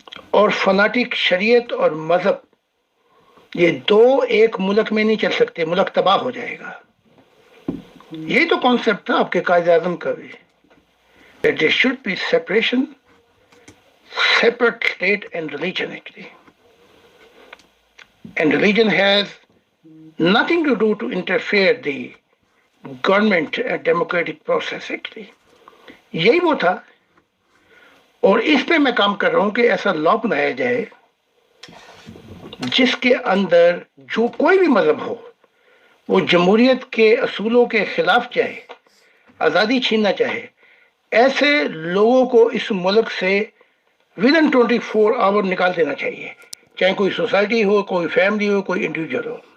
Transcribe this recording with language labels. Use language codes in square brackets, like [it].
[ur] اور فناٹک شریعت اور مذہب یہ دو ایک ملک میں نہیں چل سکتے، ملک تباہ ہو جائے گا۔ یہی تو کانسیپٹ تھا آپ کے قائد اعظم کا بھی، [en] that there should be separation, separate state and religion actually. And religion has nothing to do to interfere the government democratic process actually. [ur] یہی وہ تھا، اور اس پہ میں کام کر رہا ہوں کہ ایسا لا بنایا جائے جس کے اندر جو کوئی بھی مذہب ہو وہ جمہوریت کے اصولوں کے خلاف چاہے، آزادی چھیننا چاہے، ایسے لوگوں کو اس ملک سے ودن 24 آور نکال دینا چاہیے، چاہے کوئی سوسائٹی ہو، کوئی فیملی ہو، کوئی انڈیویجول ہو۔